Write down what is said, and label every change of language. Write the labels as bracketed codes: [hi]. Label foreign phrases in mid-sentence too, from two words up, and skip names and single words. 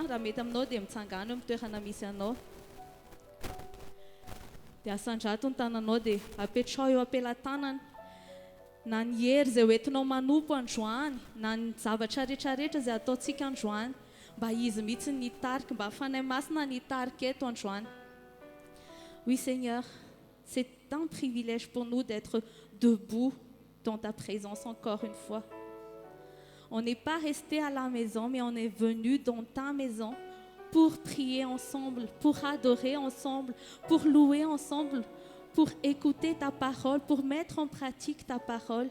[mg] Raha mety aminao dia mitsangana eo amin'ny toerana misy anao. Dia asandrato ny tananao dia apetrao eo ampelantanana. Na ny hery izay hoentinao manompo androany, na ny zavatra rehetrarehetra izay ataontsika androany, mba izy mihitsy ny hitarika, mba fanahy masina ny hitarika eto androany. [fr] Oui Seigneur, c'est un privilège pour nous d'être debout dans ta présence encore une fois. On n'est pas resté à la maison, mais on est venu dans ta maison pour prier ensemble, pour adorer ensemble, pour louer ensemble, pour écouter ta parole, pour mettre en pratique ta parole.